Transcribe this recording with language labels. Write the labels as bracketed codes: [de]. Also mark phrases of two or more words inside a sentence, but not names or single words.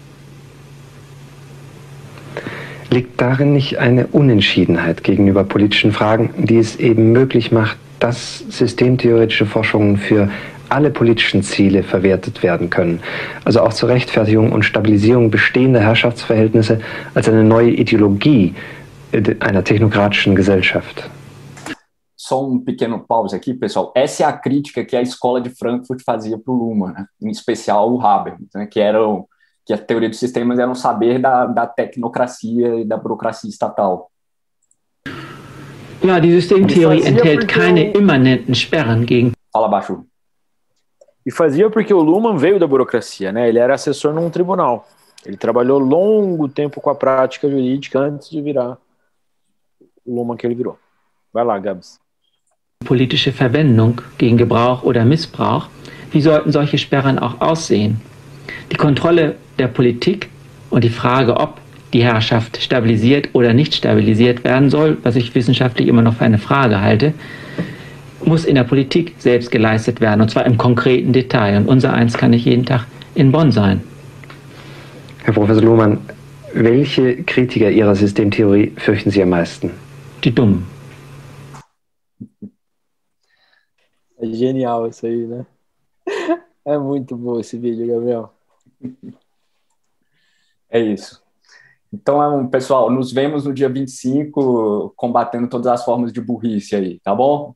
[de] Liegt darin nicht eine Unentschiedenheit gegenüber politischen Fragen, die es eben möglich macht, dass systemtheoretische Forschungen für alle politischen Ziele verwertet werden können, also auch zur Rechtfertigung und Stabilisierung bestehender Herrschaftsverhältnisse als eine neue Ideologie einer technokratischen Gesellschaft? [pt] Só pequeno pause aqui, pessoal. Essa é a crítica que a escola de Frankfurt fazia para o Luhmann, né? Em especial o Habermas, né? Que a teoria dos sistemas era um saber da tecnocracia e da burocracia estatal. [de] Ja, die Systemtheorie enthält keine immanenten Sperren gegen. [pt] Fala, Baixo. E fazia porque o Luhmann veio da burocracia, né? Ele era assessor num tribunal. Ele trabalhou longo tempo com a prática jurídica antes de virar o Luhmann que ele virou. Vai lá, Gabs. [de] Politische Verwendung gegen Gebrauch oder Missbrauch. Wie sollten solche Sperren auch aussehen? Die Kontrolle der Politik und die Frage, ob die Herrschaft stabilisiert oder nicht stabilisiert werden soll, was ich wissenschaftlich immer noch für eine Frage halte, muss in der Politik selbst geleistet werden, und zwar im konkreten Detail. Und unser eins kann nicht jeden Tag in Bonn sein. Herr Professor Luhmann, welche Kritiker Ihrer Systemtheorie fürchten Sie am meisten? Die Dummen. [pt] É genial isso aí, né? É muito bom esse vídeo, Gabriel. É isso. Então, pessoal, nos vemos no dia 25, combatendo todas as formas de burrice aí, tá bom?